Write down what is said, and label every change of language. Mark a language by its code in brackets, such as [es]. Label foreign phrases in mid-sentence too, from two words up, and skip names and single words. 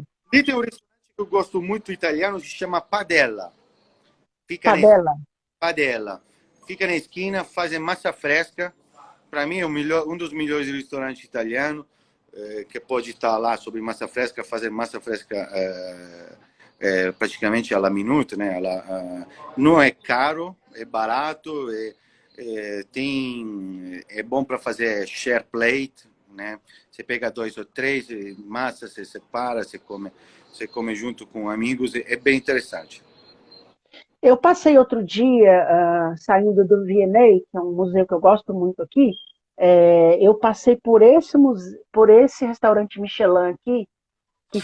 [pt] E tem um restaurante que eu gosto muito italiano, se chama Padella. Fica na Padela. Padella. Fica na esquina, fazem massa fresca. Para mim é um dos melhores restaurantes italianos que pode estar lá sobre massa fresca, fazer massa fresca praticamente [it] alla minuta, [pt] né? Não é caro, é barato, é bom para fazer [en] share plate, [pt] né? Você pega 2 ou 3 massas, você separa, você come junto com amigos, é bem interessante. Eu passei outro dia, saindo do V&A, que é um museu que eu gosto muito aqui, eu passei por esse restaurante Michelin aqui, que